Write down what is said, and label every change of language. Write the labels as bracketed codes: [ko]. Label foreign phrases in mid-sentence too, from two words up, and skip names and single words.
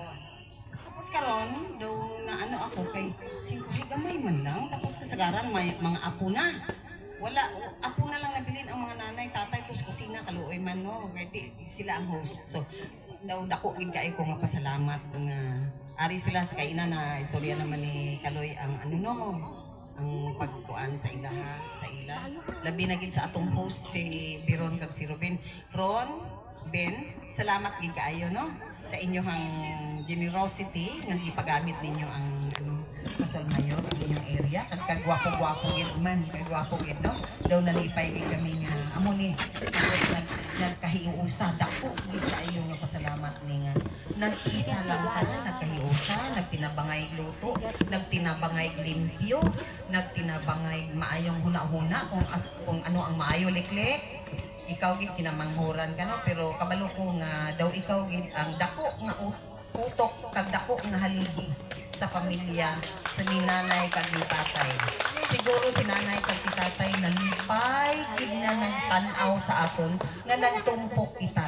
[hil] Tapos karon daw na ano ako kay siyempre gamay man lang tapos kasagaran may mga apo na. Wala apo na lang nabilin ang mga nanay, tatay tus kusina kaluoy man no. Kay di sila ang host. So daw dako gid kay ko nga pasalamat nga ari sila sa kaina na istorya naman ni Kaloy ang ano no ang pagkuan sa ilaha sa ila. Labi na gid sa atong host si Biron kag si Ruben. Ron, Ben, salamat gid kaayo no sa inyong generosity nga ipagamit ninyo ang sa Sulmayor ang inyong area kagwapo-gwapo gid man kagwapo gid no daw nalipay gid kami nga amo ni nagkahiusa dako gid kaayo nga pasalamat ni nga nag-isa lang ta nagkahiusa nagtinabangay luto nagtinabangay limpyo nagtinabangay maayong huna-huna kung ano ang maayo liklik. Ikaw gid kinamanghuran ka no pero kabalo ko nga daw ikaw gid ang dako nga utok kag dako nga haligi sa pamilya sa ninanay kag ni tatay. Siguro si nanay kag si tatay nalipay gid na nagtan-aw sa akon nga nagtumpok kita.